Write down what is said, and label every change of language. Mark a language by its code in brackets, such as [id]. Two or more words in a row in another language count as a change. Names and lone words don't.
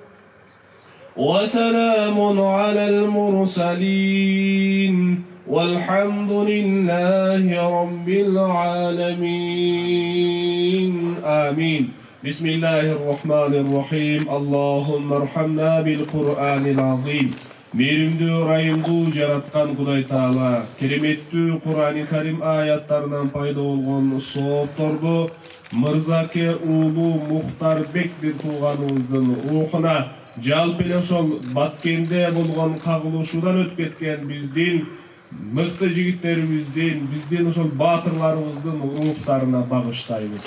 [ar] وسلام على المرسلين والحمد لله رب العالمين آمين بسم الله الرحمن الرحيم اللهم ارحمنا بالقرآن العظيم [ky] Мейримдүү райымдуу жараткан Кудай Таала кереметтүү Кур'ан-ы Карим аяттарынан пайда болгон соопторду Мырзаке уулу Мухтарбек бир тууганыбыздын рухуна жалпы эле ошол Баткенде болгон кагылышуудан өтүп кеткен биздин мыкты жигиттерибиздин, биздин ошол баатырларыбыздын рухтарына багыштайбыз.